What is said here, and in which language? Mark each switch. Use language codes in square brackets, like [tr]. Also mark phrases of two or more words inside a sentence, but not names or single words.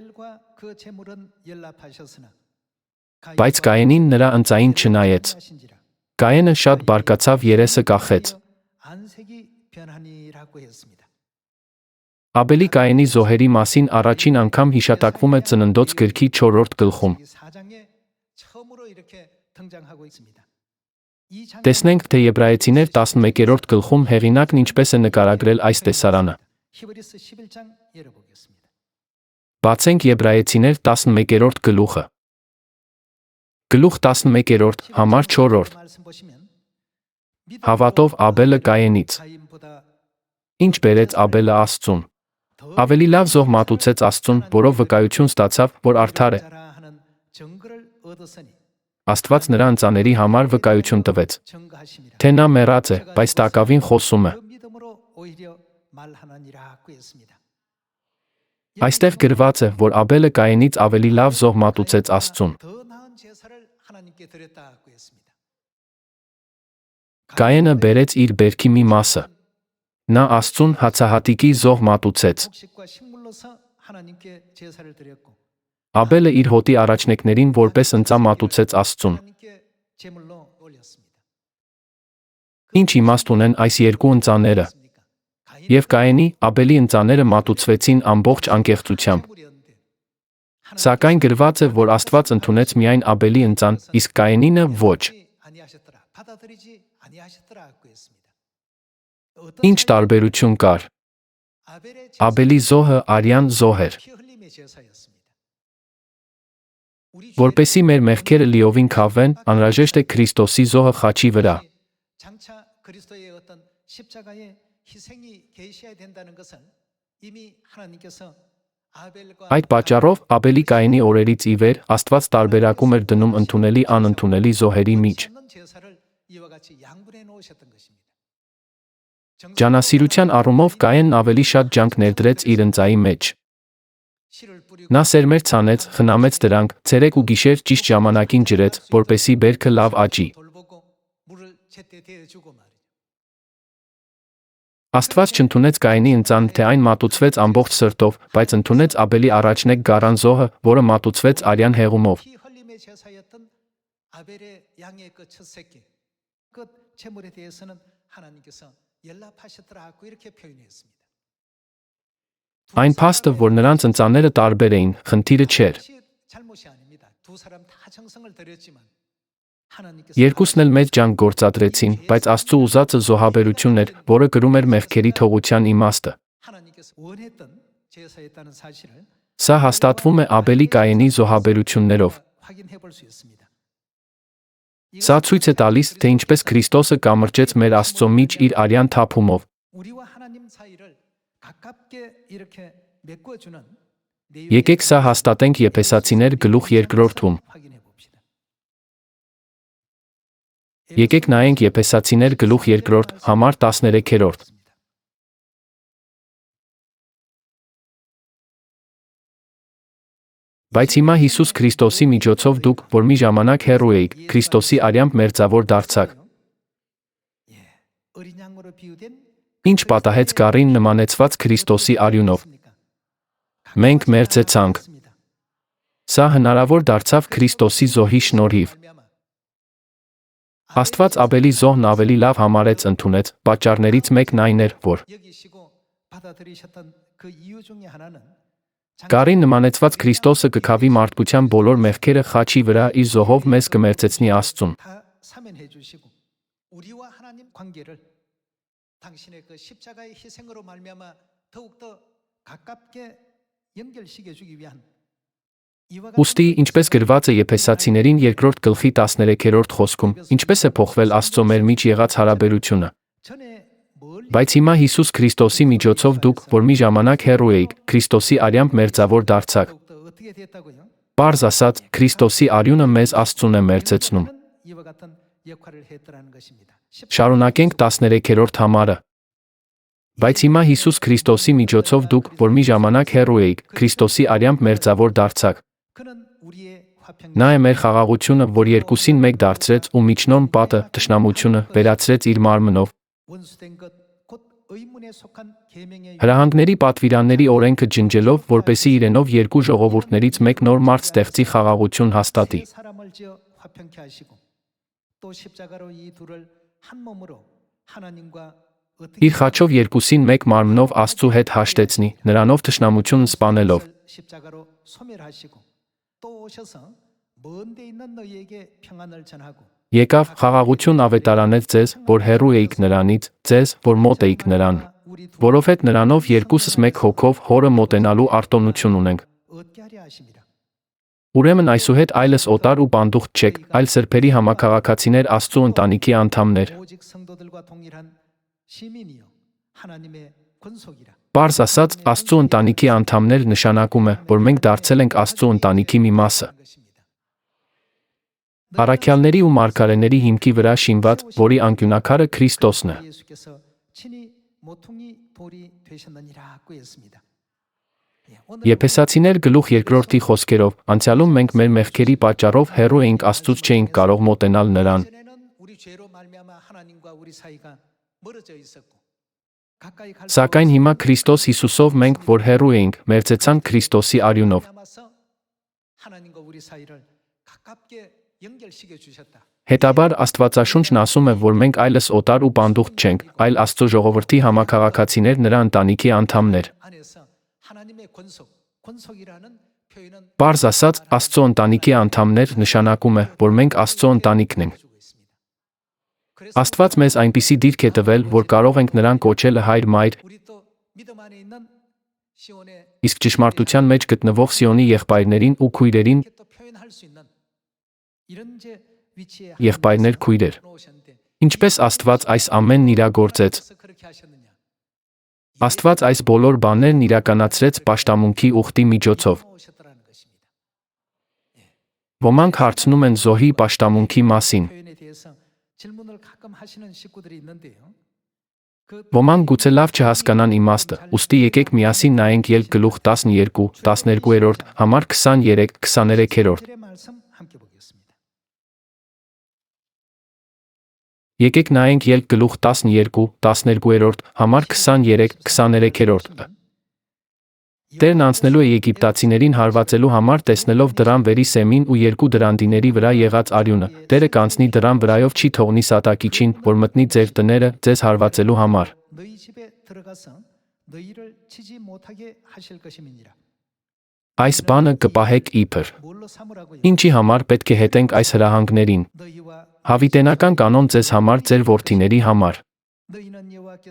[hy] Բայց Կայենին նրա ընծային չնայեց։ Կայենը շատ բարկացավ, երեսը կախեց։ Աբելի Կայենի զոհերի մասին առաջին անգամ հիշատակվում է Ծննդոց գրքի 4-րդ գլխում։ [ko] 등장하고 있습니다. [hy] Տեսնենք, թե Եբրայեցիներ 11-րդ գլխում հեղինակն ինչպես է նկարագրել այս տեսարանը։ [ko] 히브리서 11장 열어보겠습니다. [hy] Բացենք Եբրայեցիներ 11-րդ գլուխը։ Գլուխ 11-րդ, համար 4-րդ։ [ko] 말씀 보시면 [hy] Հավատով Աբելը Կայենից։ [ko] 가인보다 [hy] Ինչ բերեց Աբելը Աստծուն։ Ավելի լավ զոհ մատուցեց Աստծուն, որով վկայություն ստացավ, որ արդար է։ [ko] 하는 증거를 얻었으니 [hy] Աստված նրա ընծաների համար վկայություն տվեց։ [ko] 증거하심이라. [hy] Թե նա մեռած է, բայց տակավին խոսում է։ [ko] 그 믿음으로 오히려 말하느니라고 했습니다. [hy] Այստեղ գրված է, որ Աբելը Կայենից ավելի լավ զոհ մատուցեց Աստծուն։ [ko] 더 나은 제사를 하나님께 드렸다고 했습니다. [hy] Կայենը բերեց իր բերքի մի մասը։ Նա Աստծուն հացահատիկի զոհ մատուցեց։ [ko] 곡식과 식물로서 하나님께 제사를 드렸고 [hy] Աբելը իր հոտի առաջնեկներին որպես ընծա մատուցեց Աստծուն։ [ko] 하나님께 제물로 올렸습니다. [hy] Ինչ իմաստ ունեն այս երկու ընծաները։ Եվ Կայենի, Աբելի ընծաները մատուցվեցին ամբողջ անկեղծությամբ։ Սակայն գրված է, որ Աստված ընդունեց միայն Աբելի ընծան, իսկ Կայենինը ոչ։ [ko] 받아들이지 아니하셨더라고 했습니다. [hy] Ինչ տարբերություն կար։ Աբելի զոհը արյան զոհ էր։ [ko] 피 흘림의 제사였습니다. [hy] Որպեսզի մեր մեղքերը լիովին քավեն, անհրաժեշտ է Քրիստոսի զոհը խաչի վրա։ [ko] 장차 그리스도의 어떤 십자가의 희생이 계셔야 된다는 것을 이미 하나님께서 아벨과 [hy] Այդ պատճառով Աբելի Կայենի օրերից ի վեր Աստված տարբերակում էր դնում ընդունելի անընդունելի զոհերի միջ։ [ko] 없는 제사를 이와 같이 양분해 놓으셨던 것입니다. [hy] Ջանասիրության առումով Կայենն ավելի շատ ջանք ներդրեց իր ընծայի մեջ։ [ko] 씨를 뿌리고 [hy] Նա սերմեր ցանեց, խնամեց դրանք, ցերեկ ու գիշեր ճիշտ ժամանակին ջրեց, որպեսզի բերքը լավ աճի։ [ko] 돌보고 물을 제때 대어주고 말이죠. [hy] Աստված չընդունեց Կայենի ընծան, թե այն մատուցվեց ամբողջ սրտով, բայց ընդունեց Աբելի առաջնեկ գարան զոհը, որը մատուցվեց արյան հեղումով։ [ko] 피 흘림의 제사였던 아벨의 양의 그 첫 새끼 그 제물에 대해서는 하나님께서 연락하셨더라고 이렇게 표현했습니다. [hy] Այն փաստը, որ նրանց ընծաները տարբեր էին, խնդիրը չէր։ [ko] 잘못이 아닙니다. 두 사람 다 정성을 들였지만 하나님께서 [hy] Երկուսն էլ մեծ ջանք գործադրեցին, բայց Աստծո ուզածը զոհաբերությունն էր, որը կրում էր մեղքերի թողության իմաստը։ [ko] 하나님께서 원했던 제사였다는 사실을 [hy] Սա հաստատվում է Աբելի Կայենի զոհաբերություններով։ [ko] 확인해 볼 수 있습니다. [hy] Սա ցույց է տալիս, թե ինչպես Քրիստոսը կամրջեց մեր Աստծո միջ իր արյան թափումով։ [ko] 우리와 하나님 사이를 가깝게 이렇게 메꿔주는 [hy] Եկեք սա հաստատենք Եփեսացիներ գլուխ 2-րդում։ [ko] 확인해 봅시다. [hy] Եկեք նայենք Եփեսացիներ գլուխ 2-րդ, համար 13-րդ։ Բայց հիմա Հիսուս Քրիստոսի միջոցով դուք, որ մի ժամանակ հեռու էիք, Քրիստոսի արյամբ մերձավոր դարձաք։ [ko] 예, 어린 양으로 비유된 [hy] Ինչ պատահեց գառին նմանեցված Քրիստոսի արյունով։ Մենք մերձեցանք։ Սա հնարավոր դարձավ Քրիստոսի զոհի շնորհիվ։ Աստված Աբելի զոհն ավելի լավ համարեց ընդունեց, պատճառներից մեկն այն էր, որ [ko] 여기시고 받아들이셨던 그 이유 중에 하나는 [hy] գառին նմանեցված Քրիստոսը կքավի մարդկության բոլոր մեղքերը խաչի վրա իր զոհով մեզ կմերձեցնի Աստծուն։ [ko] 다 사면해 주시고 우리와 하나님 관계를 당신의 그 십자가의 희생으로 말미암아 더욱 더 가깝게 연결시켜 주기 위한 이와 [hy] Ուստի, ինչպես գրված է Եփեսացիներին 2-րդ գլխի 13-րդ խոսքում, ինչպես է փոխվել Աստծո մեր միջ եղած հարաբերությունը։ [ko] 전에 멀리 [hy] Բայց հիմա Հիսուս Քրիստոսի միջոցով դուք, որ մի ժամանակ հեռու էիք, Քրիստոսի արյամբ մերձավոր դարձաք։ [ko] 더욱더 어떻게 됐다고요? [hy] Պարզ ասած, Քրիստոսի արյունը մեզ Աստծուն է մերձեցնում։ [ko] 이와 같은 역할을 했더라는 것입니다. [hy] Շարունակենք 13-րդ համարը։ Բայց հիմա Հիսուս Քրիստոսի միջոցով դուք, որ մի ժամանակ հեռու էիք, Քրիստոսի արյամբ մերձավոր դարձաք։ [ko] 그는 우리의 화평 [hy] Նա է մեր խաղաղությունը, որ երկուսին մեկ դարձրեց ու միջնորմ պատը, թշնամությունը վերացրեց իր մարմնով։ [ko] 원수된 것 곧 의문에 속한 계명의 [hy] Հրահանգների պատվիրանների օրենքը ջնջելով, որպեսի իրենով երկու ժողովուրդներից մեկ նոր մարդ ստեղծի խաղաղություն հաստատի։ [ko] 세 사람을 지어 화평케 하시고 또 십자가로 이 둘을 한 몸으로 하나님과 어떻게 [hy] Իր խաչով երկուսին մեկ մարմնով Աստծու հետ հաշտեցնի, նրանով թշնամություն սպանելով։ [ko] 십자가로 소멸하시고 또 오셔서 먼 데 있는 너희에게 평안을 전하고 [hy] Եկավ խաղաղություն ավետարանեց ձեզ, որ հեռու էիք նրանից, ձեզ, որ մոտ էիք նրան, որովհետև նրանով երկուսս մեկ հոգով հորը մոտենալու արտոնություն ունենք։ [ko] 얻게 하려 하심이라. [hy] Ուրեմն այսուհետ այլս օտար ու բանդուխտ չեք, այլ սրբերի համակարգացիներ Աստծու ընտանիքի անդամներ։ [ko] 오직 성도들과 동일한 시민이요 하나님의 권속이라. [hy] Պարզ ասած, Աստծու ընտանիքի անդամներ նշանակում է, որ մենք դարձել ենք Աստծու ընտանիքի մի մասը։ Առաքյալների ու մարգարեների հիմքի վրա շինված, որի անկյունակարը Քրիստոսն է։ [ko] 예수께서 친히 모퉁이 돌이 되셨느니라고 했습니다. [hy] Եփեսացիներ գլուխ 2-րդի խոսքերով, անցյալում մենք մեր մեղքերի պատճառով հեռու էինք Աստծուց չէինք կարող մոտենալ նրան։ [ko] 전에는 우리 죄로 말미암아 하나님과 우리 사이가 멀어져 있었고 가까이 갈 [hy] Սակայն հիմա Քրիստոս Հիսուսով մենք, որ հեռու էինք, մերձեցանք Քրիստոսի արյունով։ [ko] 말미암아서 하나님과 우리 사이를 가깝게 연결시켜 주셨다. [hy] Հետաբար Աստվածաշունչն ասում է, որ մենք այլս օտար ու բանդուխտ չենք, այլ Աստծո ժողովրդի համակարգացիներ նրա ընտանիքի անդամներ։ [ko] 안에서 하나님의 권속이라는 표현은 [hy] Պարզ ասած, Աստծո ընտանիքի անդամներ նշանակում է, որ մենք Աստծո ընտանիքն ենք։ [ko] 주고 있습니다. [hy] Աստված մեզ այնպիսի դիրք է տվել, որ կարող ենք նրան կոչել հայր մայր, [ko] 우리 또 믿음 안에 있는 시온의 [hy] իսկ ճշմարտության մեջ գտնվող Սիոնի եղբայրներին ու քույրերին [ko] 이렇게 또 표현할 수 있는 이런 제 위치에 [hy] եղբայրներ քույրեր։ [ko] 놓으셨는데 [hy] Ինչպես Աստված այս ամենն իրագործեց։ [ko] 그래서 그렇게 하셨느냐? [hy] Աստված այս բոլոր բաներն իրականացրեց պաշտամունքի ուխտի միջոցով։ [ko] 놓으셨더라는 것입니다. [hy] Ոմանք հարցնում են զոհի պաշտամունքի մասին։ [ko] 표현에 대해서 질문을 가끔 하시는 식구들이 있는데요. [hy] Ոմանք գուցե լավ չհասկանան իմաստը, ուստի եկեք միասին նայենք Ելք գլուխ 12, 12-րդ, համար 23, 23-րդ։ [ko] 의 말씀 함께 보겠습니다. [hy] Եկեք նայենք Ելք գլուխ 12, 12-րդ, համար 23, 23-րդ։ Տերն անցնելու է եգիպտացիներին հարվածելու համար տեսնելով դրան վերի սեմին ու երկու դրանդիների վրա եղած արյունը, Տերը կանցնի դրան վրայով չի թողնի սատակիչին, որ մտնի ձեր տները, ձեզ հարվածելու համար։ [ko] 너희 집에 들어가서 너희를 치지 못하게 하실 것임이니라. [hy] Այս բանը կպահեք իբր։ [ko] 뭘로 삼으라고요? [hy] Ինչի համար պետք է հետենք այս հրահանգներին։ [ko] 너희와 [hy] Հավիտենական կանոն ձեզ համար ձեր որդիների համար։ [ko] 너희는 여호와께서